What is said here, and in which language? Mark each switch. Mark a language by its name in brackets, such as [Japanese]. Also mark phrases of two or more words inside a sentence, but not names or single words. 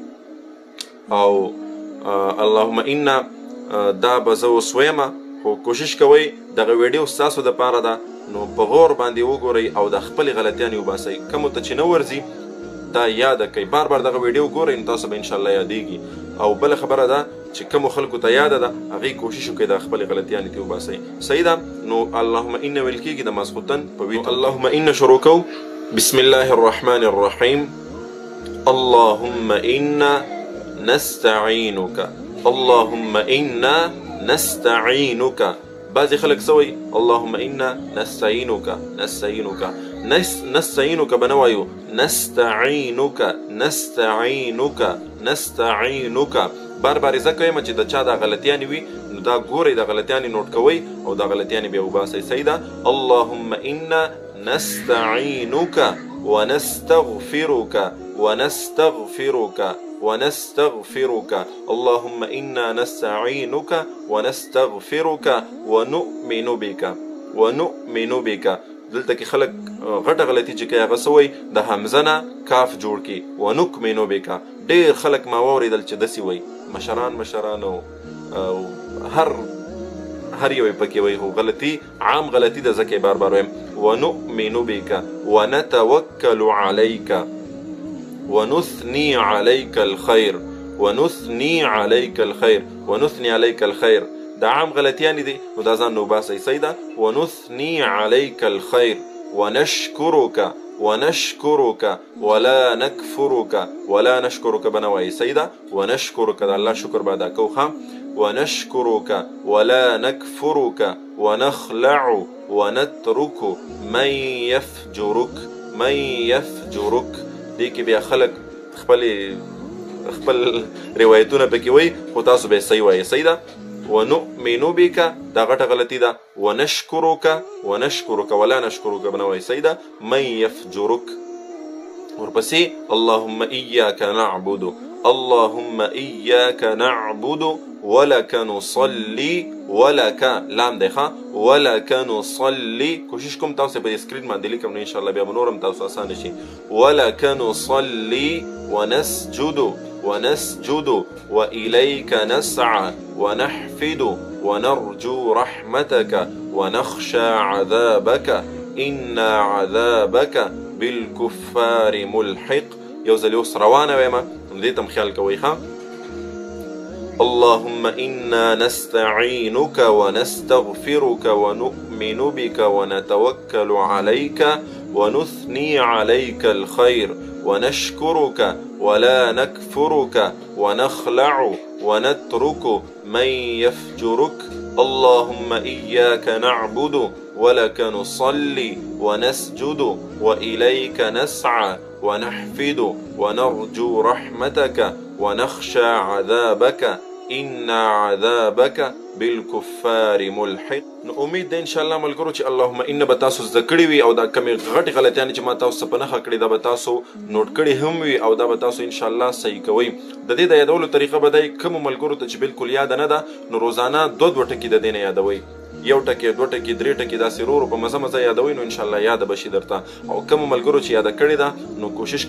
[Pashto] او اللهم ان دا به زه اوس ویمه، خو کوشش کوئ دغه ویډیو ستاسو دپاره ده، نو په غور باندې وګورئ او د خپلې غلطیانې وباسئ. کومو ته چې نه ورځي دا یاده کوئ، بار دغه ویډیو ګورئ نو تاسو به انشاءالله یادېږي. او بله خبره ده چې کومو خلکو ته یاده ده هغې کوشش وکړئ د خپلې غلطیانې ترې وباسئ. صحیح ده؟ نو اللهم ان ویل کېږي د ماسخوتن په ویتر. اللهم ان شروع کوو. [Arabic] بسم الله الرحمن الرحیم. اللهم انا نستعینک، اللهم انا نستعینک. [Pashto] بعضې خلک څه وایي [Arabic] اللهم انا نستعینک، [Pashto] نستعینک به نه وایو، نستعینک نستعینک. بار زه کویم چې د چا دا غلطیانې وي نو دا ګورئ، د غلطیانې نوټ کوئ او دا غلطیانې بیا وباسئ. صحیح ده؟ [Arabic] اللهم انا نستعینک ونستغفرک ونستغفرك اللهم انا نستعینک ونستغفرك ونؤمن بك. [Pashto] دلته کې خلک غټه غلطي چې کوي هغه څه وایي د حمزه نه کاف جوړ کړي [Arabic] ونؤمن بك. [Pashto] ډېر خلک ما واورېدل چې داسې وایي، مشران او هر یو یې پکې وایي، خو غلطي عام غلطي ده، ځکه یې بار وایم [Arabic] ونؤمن بك ونتوکل عليك ونثني عليك الخير ونثني عليك الخير. [Pashto] دا عام غلطیانې دي، نو دا ځان نو باسئ. صحیح ده؟ [Arabic] ونثني عليك الخير ونشكرك ولا نشكرك [Pashto] بنه وایي. صحیح ده؟ ونشكرك د الله شکر به ادا کوو. ښه، [Arabic] ونشكرك ولا نكفرك ونخلع ونترك من يفجرك. [Pashto] دې کې بیا خلک خپل روایتونه پکې وایي، خو تاسو به یې صحیح وایي. صحیح ده؟ [Arabic] ونؤمن بك [Pashto] دا غټه غلطي ده. [Arabic] ونشكرك ولا نشكرك [Pashto] بنه وایي. صحیح ده؟ [Arabic] من يفجرك. [Pashto] ورپسې [Arabic] اللهم إياك نعبد ولك نصلي ولک [Pashto] لام دی ښه [Arabic] ولک نصلي [Pashto] کوشش کوم تاسو په سکرین باندې لیکم نو انشاءالله بیا به نور هم تاسو اسانه شي [Arabic] ولک نصلي ونسجد وإليك نسعى ونحفد ونرجو رحمتك ونخشى عذابك إن عذابك بالكفار ملحق [Pashto] یو ځل اوس روانه ویمه نو دې ته هم خیال کوئ ښه [Arabic] اللهم إنا نستعينك ونستغفرك ونؤمن بك ونتوكل عليك ونثني عليك الخير ونشكرك ولا نكفرك ونخلع ونترك من يفجرك اللهم إياك نعبد ولك نصلي ونسجد وإليك نسعى ونحفد ونرجو رحمتك ونخشى عذابك إن عذابك بالكفار ملحق [Pashto] نو امید ده انشاءالله ملګرو چې اللهم ان به تاسو زده کړي وي او دا کمې غټې غلطیانې چې ما تاسو په نښه کړې دا به تاسو نوټ کړي هم وي او دا به تاسو انشاءالله صحیح کوئ د دې د یادولو طریقه به دی کومو ملګرو ته چې بالکل یاده نه ده نو روزانه دوه ټکي د دې نه یادوئ یو ټکی دوه ټکی درې ټکی داسې ورو په مزه مزه یادوئ نو انشاءالله یاده به شي درته او کومو ملګرو چې یاده کړې ده نو کوشش